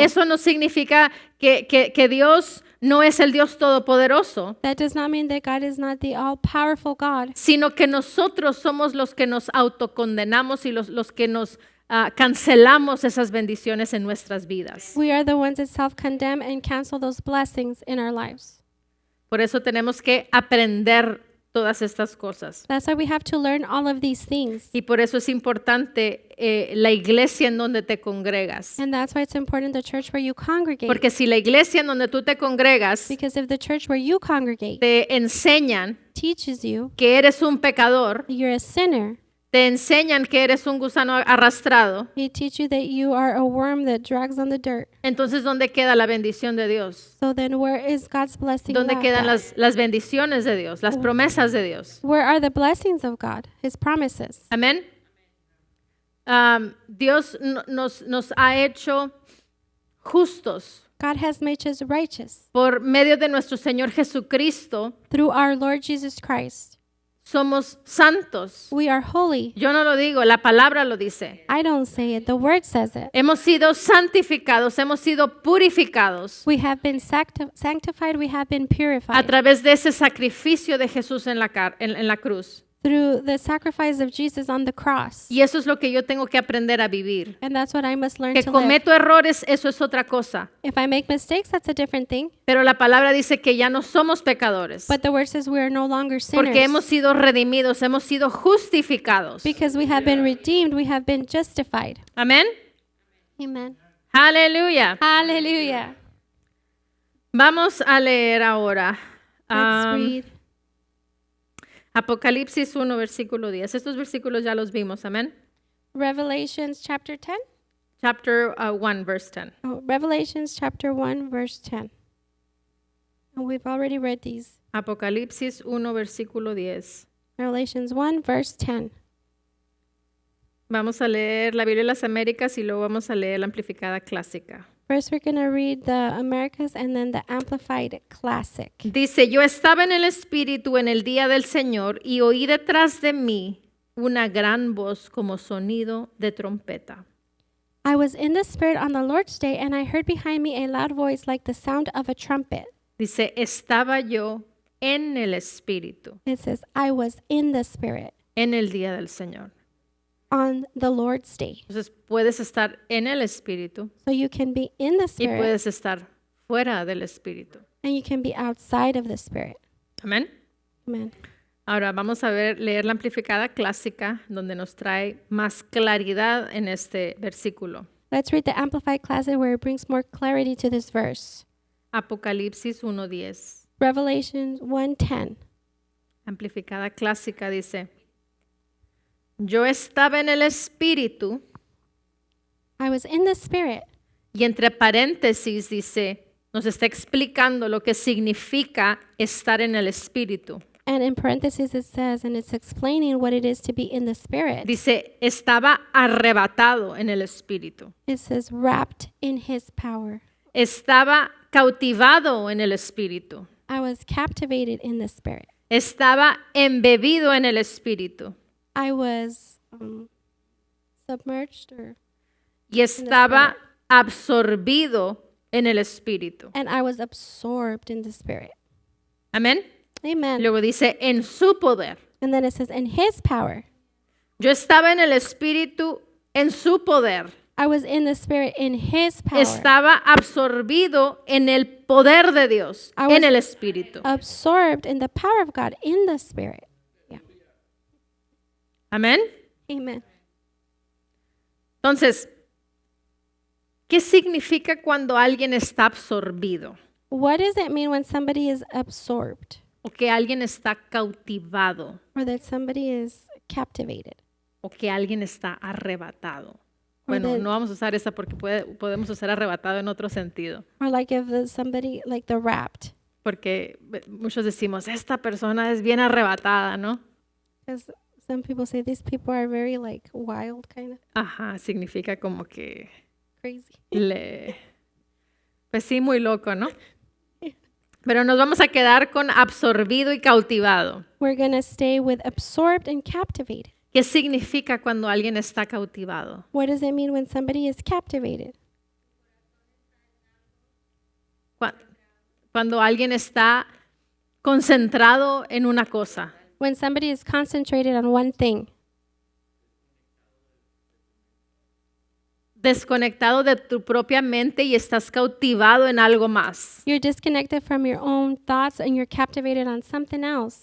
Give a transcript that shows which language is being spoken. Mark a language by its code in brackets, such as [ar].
[es] Eso no significa que Dios no es el Dios todopoderoso, [en] That does not mean that God is not the all-powerful God, [es] sino que nosotros somos los que nos autocondenamos y los que nos cancelamos esas bendiciones en nuestras vidas. [en] we are the ones that self-condemn and cancel those blessings in our lives. [es] Por eso tenemos que aprender todas estas cosas. [en] That's why we have to learn all of these things. [es] Y por eso es importante la iglesia en donde te congregas. [en] And that's why it's important the church where you congregate. [es] Porque si la iglesia en donde tú te congregas [en] Because if the church where you congregate [es] te enseñan [en] teaches you [es] que eres un pecador, [en] that you're a sinner, [es] te enseñan que eres un gusano arrastrado, [en] they teach you that you are a worm that drags on the dirt. [es] entonces ¿dónde queda la bendición de Dios? [en] So then where is God's blessing [es] ¿Dónde [en] left [es] quedan [en] at? [es] las bendiciones de Dios, las promesas de Dios? [en] Where are the blessings of God, His promises? [es] Amén. Dios nos ha hecho justos [en] God has made us righteous. [es] por medio de nuestro Señor Jesucristo. [en] Through our Lord Jesus Christ, [es] Somos santos. [en] we are holy. [es] Yo no lo digo, la palabra lo dice. [en] I don't say it, the Word says it. [es] Hemos sido santificados, hemos sido purificados [en] We have been sanctified, we have been [es] a [en] purified [es] través de ese sacrificio de Jesús en la cruz. [en] through the sacrifice of Jesus on the cross. [es] Y eso es lo que yo tengo que aprender a vivir. [en] And that's what I must learn [es] Que [en] to live. [es] cometo errores, eso es otra cosa. [en] If I make mistakes, that's a different thing. [es] Pero la palabra dice que ya no somos pecadores. [en] But the Word says we are no longer sinners. [es] Porque hemos sido redimidos, hemos sido justificados. [en] Because we have been redeemed, we have been justified. [es] Amén. [en] Amen. [es] Aleluya. [en] Hallelujah. [es] Vamos a leer ahora. [en] Let's read [es] Apocalipsis 1, versículo 10. Estos versículos ya los vimos, amén. [en] Revelations chapter 10. Chapter 1, verse 10. Oh, Revelations chapter 1, verse 10. And we've already read these. [es] Apocalipsis 1, versículo 10. [en] Revelations 1, verse 10. [es] Vamos a leer la Biblia de las Américas y luego vamos a leer la amplificada clásica. [en] First, we're going to read the Americas and then the Amplified Classic. [es] Dice, yo estaba en el Espíritu en el día del Señor y oí detrás de mí una gran voz como sonido de trompeta. [en] I was in the Spirit on the Lord's day, and I heard behind me a loud voice like the sound of a trumpet. [es] Dice, estaba yo en el Espíritu [en] It says, I was in the Spirit [es] en el día del Señor. [en] on the Lord's day. [es] Entonces puedes estar en el Espíritu [en] So you can be in the [es] y [en] Spirit, [es] puedes estar fuera del Espíritu. [en] and you can be outside of the Spirit. [es] Amén. [en] Amen. [es] Ahora vamos a leer la amplificada clásica donde nos trae más claridad en este versículo. [en] Let's read the Amplified Classic where it brings more clarity to this verse. [es] Apocalipsis 1:10. [en] Revelation 1:10. [es] Amplificada clásica dice, yo estaba en el Espíritu, [en] I was in the Spirit. [es] y entre paréntesis dice, nos está explicando lo que significa estar en el Espíritu. [en] And in parentheses it says, and it's explaining what it is to be in the Spirit. [es] Dice, estaba arrebatado en el Espíritu. [en] It says, wrapped in His power. [es] Estaba cautivado en el Espíritu. [en] I was captivated in the Spirit. [es] Estaba embebido en el Espíritu. [en] I was submerged, [es] Y estaba absorbido en el Espíritu. [en] and I was absorbed in the Spirit. [es] Amén. [en] Amen. [es] Luego dice, en su poder. [en] And then it says, in His power. [es] Yo estaba en el Espíritu en su poder. [en] I was in the Spirit in His power. [es] Estaba absorbido en el poder de Dios, [en] I was- [es] en el Espíritu. [en] Absorbed in the power of God in the Spirit. Yeah. [es] Amén. [en] Amen. [es] Entonces, ¿qué significa cuando alguien está absorbido? [en] What does it mean when somebody is absorbed [es] O que alguien está cautivado. [en] or that somebody is captivated? [es] O que alguien está arrebatado. [en] Or [es] Bueno, [en] that- [es] no vamos a usar esa porque podemos usar arrebatado en otro sentido. [en] Or like if somebody, like the wrapped. [es] Porque muchos decimos, esta persona es bien arrebatada, ¿no? [en] Because some people say these people are very like wild, kind of [es] Ajá, significa como que [en] crazy. [es] Pues sí, muy loco, ¿no? Pero nos vamos a quedar con absorbido y cautivado. [en] We're going to stay with absorbed and captivated. [es] ¿Qué significa cuando alguien está cautivado? [en] What does it mean when somebody is captivated? [es] Cuando alguien está concentrado en una cosa. [en] When somebody is concentrated on one thing, [es] Desconectado de tu propia mente y estás cautivado en algo más. [en] you're disconnected from your own thoughts and you're captivated on something else.